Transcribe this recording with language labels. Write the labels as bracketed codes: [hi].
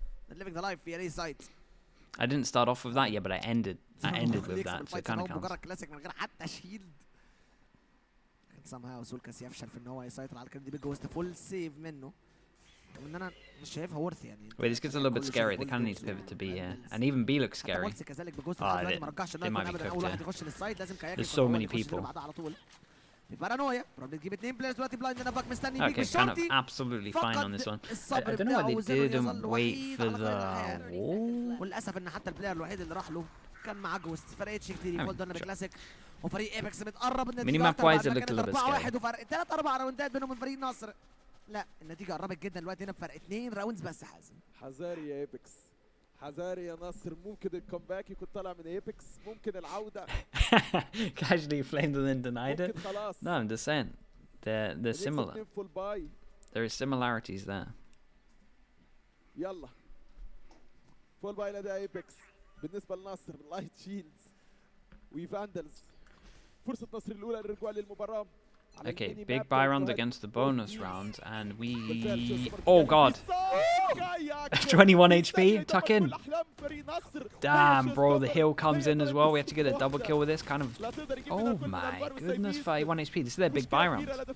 [en] living the life [ar] في اي سايت. [en] I didn't start off with that yet, but I ended with that, so it kind of counts. [ar] مجرد كلاسيك من غير حتى شيلد. [en] somehow [ar] سولكس يفشل في ان هو يسيطر على كده. جوست فول سيف منه. ان انا مش شايفها ورث يعني. [en] Wait, this gets a little bit scary. They kind of need to pivot to B here, and even B looks scary. They might be cooked here. There's so many people. Okay, kind of absolutely fine on this one. I don't know why they didn't wait for the wall. [ar] وللاسف ان حتى البلاير الوحيد اللي راح له كان معاه جوست. فرقتش كتير يفولد انا بكلاسيك وفريق ايبكس متقرب. النتيجه 4-1 وفرق 3-4 راوندات بينهم من فريق نصر. لا النتيجه قربت جدا دلوقتي هنا بفرق 2 راوندز بس. حازم حذاري يا ايبكس، حذاري يا نصر. ممكن الكومباك يكون طالع من ايبكس، ممكن العوده. [en] Casually flamed and then denied it. No, I'm just saying they're similar. There is similarities there. [ar] يلا فول باي لدى ايبكس. بالنسبه لنصر لايت شيلدز وفاندلز. فرصه نصر الاولى للرجوع للمباراه. [en] Okay, big buy round against the bonus round, and we... Oh god! 21 HP, tuck in! Damn, bro, the heal comes in as well. We have to get a double kill with this, kind of... Oh my goodness, 31 HP. This is their big buy round.